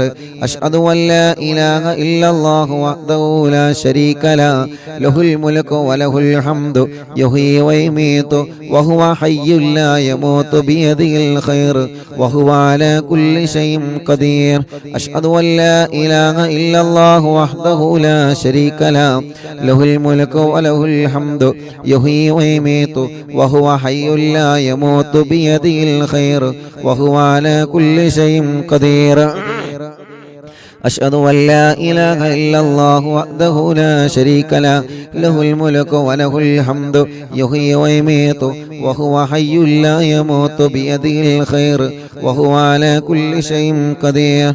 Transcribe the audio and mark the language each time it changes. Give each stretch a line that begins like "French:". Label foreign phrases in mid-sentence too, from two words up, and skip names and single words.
Arabic: أشهد أن لا إله إلا الله وحده لا شريك له له الملك وله الحمد يحيي ويميت وهو حي لا يموت بيده الخير وهو على كل شيء قدير. أشهد أن لا إله إلا الله وحده لا شريك له له الملك وله الحمد يحيي ويميت وهو حي لا يموت بيده الخير وهو على كل شيء قدير. أشهد أن لا إله إلا الله وحده لا شريك له له الملك وله الحمد يحيي ويميت وهو حي لا يموت بيده الخير وهو على كل شيء قدير.